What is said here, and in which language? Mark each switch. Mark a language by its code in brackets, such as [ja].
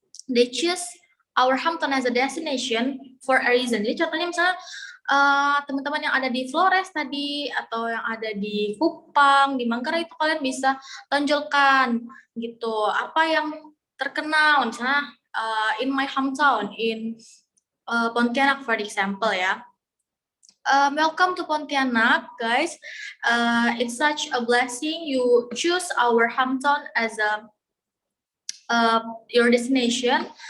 [en] They choose our hometown as a destination for a reason. [id] Jadi contohnya misalnya teman-teman yang ada di Flores tadi atau yang ada di Kupang, di Manggarai itu kalian bisa tonjolkan gitu apa yang terkenal misalnya [en] in my hometown in Pontianak for example [id] ya. [en] Welcome to Pontianak guys. It's such a blessing you choose our hometown as your destination.